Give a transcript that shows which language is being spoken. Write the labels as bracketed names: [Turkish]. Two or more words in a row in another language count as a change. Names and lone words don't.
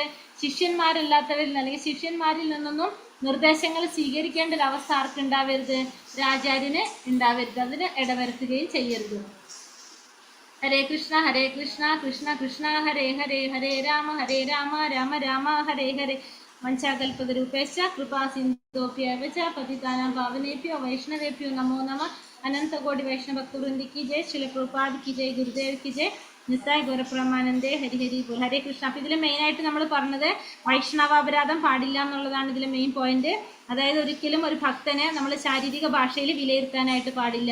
[Malayalam] ശിഷ്യന്മാരല്ലാത്തവരിൽ അല്ലെങ്കിൽ ശിഷ്യന്മാരിൽ നിന്നൊന്നും നിർദ്ദേശങ്ങൾ സ്വീകരിക്കേണ്ട ഒരു അവസ്ഥ ആർക്ക് ഉണ്ടാവരുത്? ഒരു ആചാര്യന് ഉണ്ടാവരുത്. അതിന് ഇടവരുത്തുകയും ചെയ്യരുത്. [Sanskrit] ഹരേ കൃഷ്ണ കൃഷ്ണ കൃഷ്ണ ഹരേ ഹരേ, ഹരേ രാമ രാമ രാമ ഹരേ ഹരേ. വഞ്ചാകൽപതരൂപേശ കൃപാ സിന്ധോപ്യവ ച പതിതാനാം പാവനേഭ്യോ വൈഷ്ണവേഭ്യോ നമോ നമഃ. [Hindi] अनंतकोटि वैष्णवभक्तवृंदी की जय. शील प्रभुपाद की जय. गुरुदेव की जय. ഗുരുദേവ് കി ജയ്. [Sanskrit] നിത്തായ് ഗൗരപ്രമാനന്ദേ ഹരി ബോൾ. ഹരേ കൃഷ്ണ. [Malayalam] അപ്പൊ ഇതിൽ മെയിൻ ആയിട്ട് നമ്മൾ പറഞ്ഞത് വൈഷ്ണവാപരാധം പാടില്ല എന്നുള്ളതാണ് ഇതിലെ [English] main point. [Malayalam] അതായത് ഒരിക്കലും ഒരു ഭക്തനെ നമ്മൾ ശാരീരിക ഭാഷയിൽ വിലയിരുത്താനായിട്ട് പാടില്ല.